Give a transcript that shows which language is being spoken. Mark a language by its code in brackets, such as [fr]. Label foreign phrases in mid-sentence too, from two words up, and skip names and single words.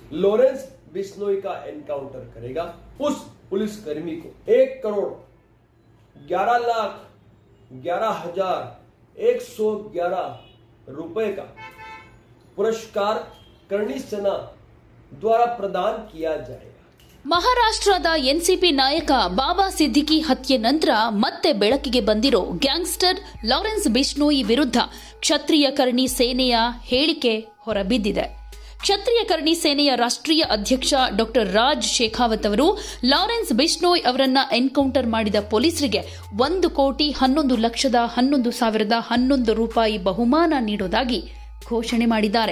[hi] लॉरेंस बिश्नोई का एनकाउंटर करेगा, उस पुलिसकर्मी को 1,11,11,111 रुपए का पुरस्कार करणी सेना द्वारा प्रदान किया जाएगा। [kn] ಮಹಾರಾಷ್ಟ್ರದ ಎನ್ಸಿಪಿ ನಾಯಕ ಬಾಬಾ ಸಿದ್ದಿಕಿ ಹತ್ಯೆ ನಂತರ ಮತ್ತೆ ಬೆಳಕಿಗೆ ಬಂದಿರೋ ಗ್ಯಾಂಗ್ಸ್ಟರ್ ಲಾರೆನ್ಸ್ ಬಿಶ್ನೋಯಿ ವಿರುದ್ಧ ಕ್ಷತ್ರಿಯ ಕರ್ಣಿ ಸೇನೆಯ ಹೇಳಿಕೆ ಹೊರಬಿದ್ದಿದೆ. ಕ್ಷತ್ರಿಯ ಕರ್ಣಿ ಸೇನೆಯ ರಾಷ್ಟ್ರೀಯ ಅಧ್ಯಕ್ಷ ಡಾ ರಾಜ್ ಶೇಖಾವತ್ ಅವರು ಲಾರೆನ್ಸ್ ಬಿಶ್ನೋಯ್ ಅವರನ್ನ ಎನ್ಕೌಂಟರ್ ಮಾಡಿದ ಪೊಲೀಸರಿಗೆ 1,11,11,11 ರೂಪಾಯಿ ಬಹುಮಾನ ನೀಡುವುದಾಗಿ ಘೋಷಣೆ ಮಾಡಿದ್ದಾರೆ.